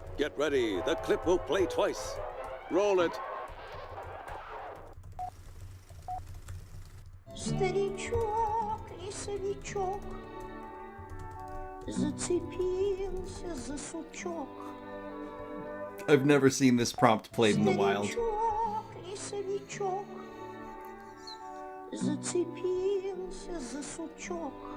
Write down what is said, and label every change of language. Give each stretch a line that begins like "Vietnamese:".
English: Get ready, the clip will play twice. Roll it.
Russian: Старичок, лесовичок, зацепился за сучок.
English: I've never seen this prompt played in the wild.
Russian: Старичок, лесовичок, зацепился за сучок.